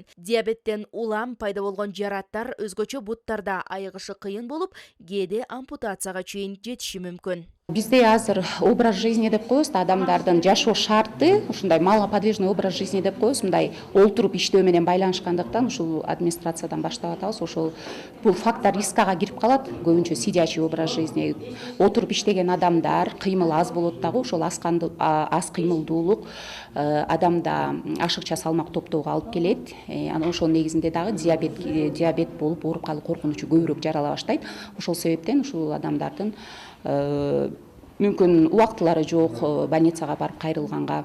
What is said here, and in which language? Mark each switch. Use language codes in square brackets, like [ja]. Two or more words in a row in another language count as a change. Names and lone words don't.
[ky] Диабеттен улам пайда болгон жараттар өзгөчө буттарда айыгышы кыйын болуп, кээде ампутацияга чейин жетиши мүмкүн. Бизде азыр [ru] образ жизни [ky] деп коебуз да, адамдардын жашоо шарты, ушундай [ru] малоподвижный образ жизни [ky] деп коебуз, мындай олтуруп иштөө менен байланышкандыктан ушул администрациядан баштап атабыз. Ошол бул фактор рискага кирип калат. Көбүнчө [ru] сидячий образ жизни, [ky] отуруп иштеген адамдар, кыймыл аз болот дагы, ошол аз кыймылдуулук адамда ашыкча салмак топтоого алып келет. Анан ошол негизинде дагы диабет болуп ооруп калуу коркунучу көбүрөөк жарала баштайт. Ошол себептен ушул адамдардын мүмкүн убактылары жок, больницага барып кайрылганга.